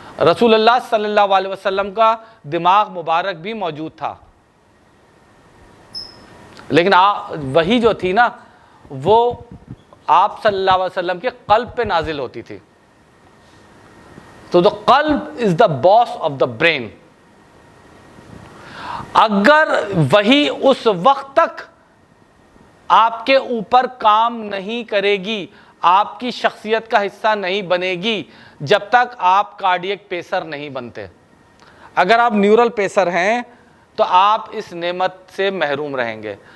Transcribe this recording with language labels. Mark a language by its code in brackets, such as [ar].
[ur] رسول اللہ صلی اللہ علیہ وسلم کا دماغ مبارک بھی موجود تھا, لیکن وہی جو تھی نا وہ آپ صلی اللہ علیہ وسلم کے قلب پہ نازل ہوتی تھی. [en] تو the قلب is the boss of the brain. [ur] اگر وہی اس وقت تک آپ کے اوپر کام نہیں کرے گی, آپ کی شخصیت کا حصہ نہیں بنے گی, جب تک آپ کارڈیک پیسر نہیں بنتے. اگر آپ نیورل پیسر ہیں تو آپ اس نعمت سے محروم رہیں گے.